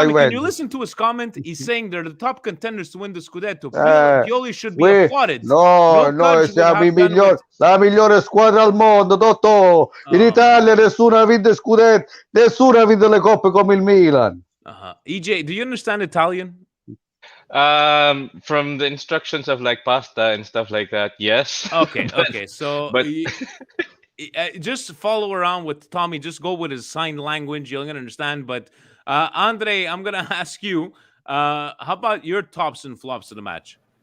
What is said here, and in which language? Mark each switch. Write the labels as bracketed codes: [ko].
[en] Can you listen to his comment? He's saying they're the top contenders to win the Scudetto. Pioli should be applauded. [it] No, siamo la migliore squadra al mondo, Totò. In Italia nessuno ha vinto Scudetto, nessuno ha vinto le coppe come il Milan. [en] EJ, do you understand Italian? From the instructions of like pasta and stuff like that, yes. Okay. So, but just follow around with Tommy. Just go with his sign language. You're gonna understand. But Andre, I'm gonna ask you. How about your tops and flops of the match?